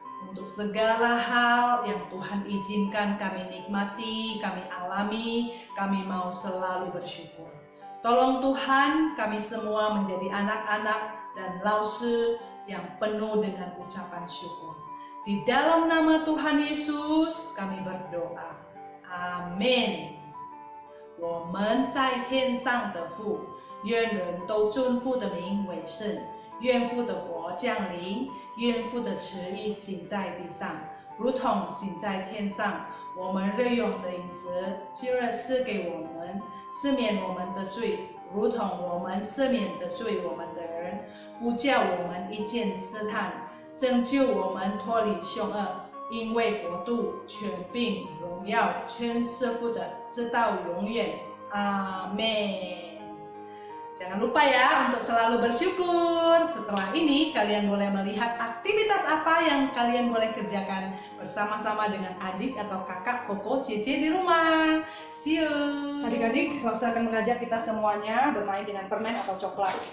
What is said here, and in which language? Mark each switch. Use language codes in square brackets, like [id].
[id] Untuk segala hal yang Tuhan izinkan kami nikmati, kami alami, kami mau selalu bersyukur. Tolong Tuhan kami semua menjadi anak-anak dan lause yang penuh dengan ucapan syukur. Di dalam nama Tuhan Yesus kami berdoa. Amin. [zh] 我们在天上的父，愿人都尊父的名为圣，愿父的国降临，愿父的旨意行在地上，如同行在天上。我们日用的饮食，今日赐给我们，赦免我们的罪，如同我们赦免的罪我们的人，不叫我们一见试探，拯救我们脱离凶恶。因为国度、权柄、荣耀，全是父的，直到永远。阿们。 [id] Jangan lupa ya untuk selalu bersyukur. Setelah ini kalian boleh melihat aktivitas apa yang kalian boleh kerjakan bersama-sama dengan adik atau kakak, koko, cece di rumah. [en] See you. [id] Adik-adik, Lause akan mengajak kita semuanya bermain dengan permen atau coklat.